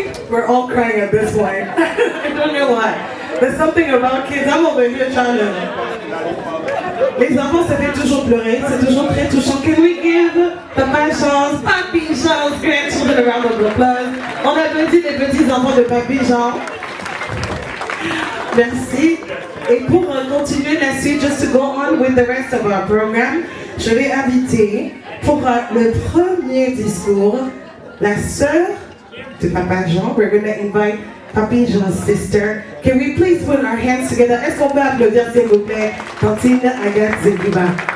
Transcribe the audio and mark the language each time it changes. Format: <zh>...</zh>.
<en>We're all crying at this point. I don't know why. There's something about kids. I'm over here trying to...</en> <fr>Les enfants, ça fait toujours pleurer. C'est toujours très touchant.</fr> <en>Can we give Papa chance, Papi chance, grandchildren a round of applause?</en> <fr>On applaudit les petits enfants de Papi Jean. Merci. Et pour continuer la suite,</fr> <en>just to go on with the rest of our program,</en> <fr>je vais inviter pour le premier discours la sœur de Papa Jean.</fr> <en>We're going to invite Papi Jean's sister. Can we please put our hands together?</en> <fr>Est-ce qu'on peut applaudir s'il vous plaît? Tantine Agathe Zeguiba.</fr>